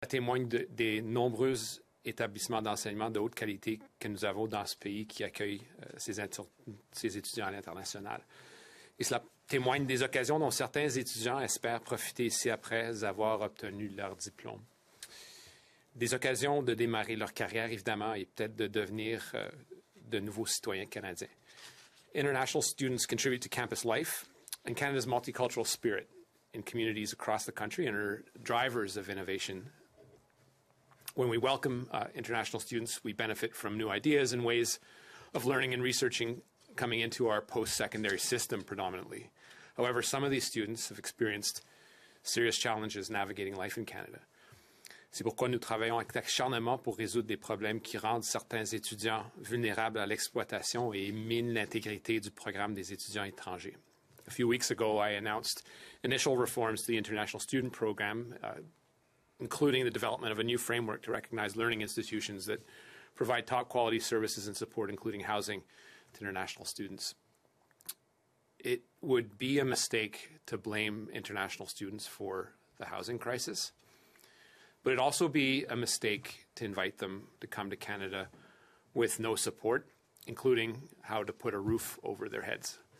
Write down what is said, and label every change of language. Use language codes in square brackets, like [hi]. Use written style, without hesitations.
[fr] témoigne des nombreux établissements d'enseignement de haute qualité que nous avons dans ce pays qui accueillent ces étudiants à l'international. Et cela témoigne des occasions dont certains étudiants espèrent profiter ici après avoir obtenu leur diplôme. Des occasions de démarrer leur carrière, évidemment, et peut-être de devenir de nouveaux citoyens canadiens. [en] International students contribute to campus life and Canada's multicultural spirit in communities across the country and are drivers of innovation. When we welcome international students, we benefit from new ideas and ways of learning and researching coming into our post-secondary system predominantly. However, some of these students have experienced serious challenges navigating life in Canada. [fr] C'est pourquoi nous travaillons avec acharnement pour résoudre des problèmes qui rendent certains étudiants vulnérables à l'exploitation et minent l'intégrité du programme des étudiants étrangers. [en] A few weeks ago, I announced initial reforms to the International Student Program, including the development of a new framework to recognize learning institutions that provide top quality services and support, including housing to international students. It would be a mistake to blame international students for the housing crisis, but it'd also be a mistake to invite them to come to Canada with no support, including how to put a roof over their heads.